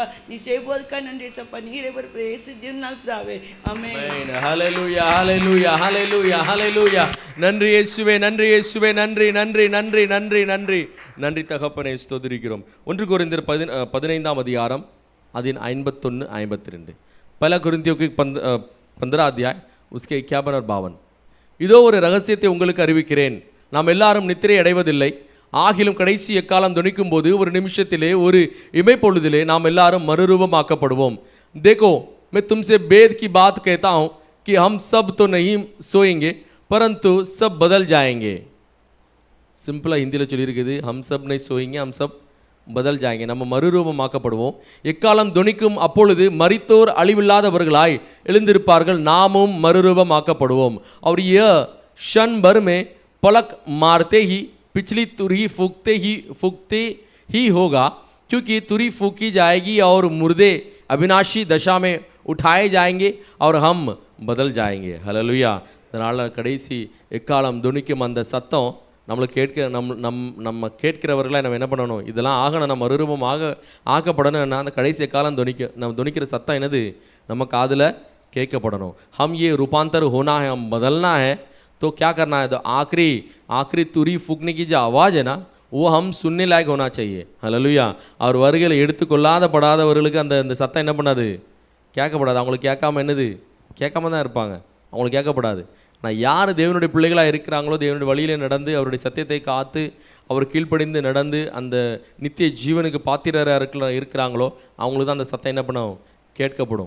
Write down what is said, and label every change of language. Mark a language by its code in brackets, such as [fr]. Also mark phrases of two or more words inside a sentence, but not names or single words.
[ta] நீ செய்வதற்காக நன்றி ஏசப்பா. நீரே ஒரு இயேசு ஜீவனால் பிதாவே. ஆமென். ஹல்லேலூயா ஹல்லேலூயா ஹல்லேலூயா ஹல்லேலூயா. நன்றி இயேசுவே, நன்றி இயேசுவே, நன்றி நன்றி நன்றி நன்றி நன்றி நன்றி தகப்பனே. ஸ்தோத்திரிக்கிறோம். 1 கொரிந்தியர் 15ஆம் அதிகாரம் அதின் 51 52. [hi] पहला कोरिन्थियों के 15 अध्याय उसके 51 और 52. [ta] இதோ ஒரு ரகசியத்தை உங்களுக்கு அறிவிக்கிறேன், நாம் எல்லாரும் நித்திரை அடைவதில்லை, ஆகிலும் கடைசி எக்காலம் துணிக்கும் போது ஒரு நிமிஷத்திலே ஒரு இமைப்பொழுதிலே நாம் எல்லாரும் மறுரூபமாக்கப்படுவோம். [hi] देखो मैं तुमसे भेद की बात कहता हूँ कि हम सब तो नहीं सोएंगे परंतु सब बदल जाएंगे. [ta] சிம்பிளாக ஹிந்தியில் சொல்லியிருக்குது, [hi] हम सब नहीं सोएंगे हम सब बदल जाएंगे. [ta] நம்ம மறுரூபமாக்கப்படுவோம். எக்காலம் துணிக்கும் அப்பொழுது மரித்தோர் அழிவில்லாதவர்களாய் எழுந்திருப்பார்கள், நாமும் மறுரூபமாக்கப்படுவோம். [hi] और यह क्षण भर में पलक मारते ही पिछली तुरही फूकते ही होगा, क्योंकि तुरही फूकी जाएगी और मुर्दे अविनाशी दशा में उठाए जाएंगे और हम बदल जाएंगे. [ta] ஹல்லேலூயா. அதனால் கடைசி எக்காலம் துணிக்கும் அந்த சத்தம் நம்மளை நம்ம கேட்கிறவர்களாக நம்ம என்ன பண்ணணும், இதெல்லாம் ஆகணும், நம்ம மறுரூபமாக ஆக்கப்படணும்னா அந்த கடைசி எக்காலம் நம்ம துணிக்கிற சத்தம் என்னது, நம்ம காதில் கேட்கப்படணும். [hi] हम ये रूपांतर होना है, हम बदलना है, तो क्या करना है, तो आखिरी तुरी फूकने की जो आवाज़ है ना, वो हम सुनने लायक होना चाहिए. [ta] ஹல்லேலூயா. அவர் வருகையில் எடுத்துக்கொள்ளாதவர்களுக்கு அந்த சத்தம் என்ன பண்ணாது, கேட்கப்படாது. அவங்களுக்கு கேட்காம என்னது, கேட்காம தான் இருப்பாங்க, அவங்களுக்கு கேட்கப்படாது. ஆனால் யார் தேவனுடைய பிள்ளைகளாக இருக்கிறாங்களோ, தேவனுடைய வழியில் நடந்து அவருடைய சத்தியத்தை காத்து அவர் கீழ்ப்படிந்து நடந்து அந்த நித்திய ஜீவனுக்கு பாத்திரராக இருக்கிறாங்களோ அவங்களுக்கு தான் அந்த சத்தம் என்ன பண்ணும், கேட்கப்படும்.